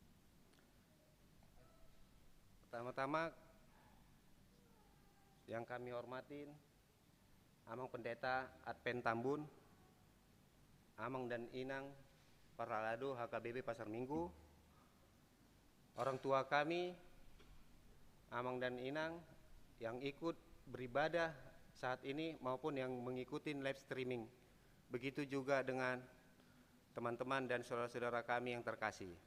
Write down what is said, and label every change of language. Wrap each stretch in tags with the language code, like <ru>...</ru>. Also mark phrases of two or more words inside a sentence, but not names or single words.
<id>Pertama-tama yang kami hormatin Amang Pendeta Advent Tambun, Amang dan Inang Paralado HKBP Pasar Minggu, orang tua kami Amang dan Inang yang ikut beribadah saat ini maupun yang mengikuti</id> <en>live streaming.</en> <id>Begitu juga dengan teman-teman dan saudara-saudara kami yang terkasih.</id>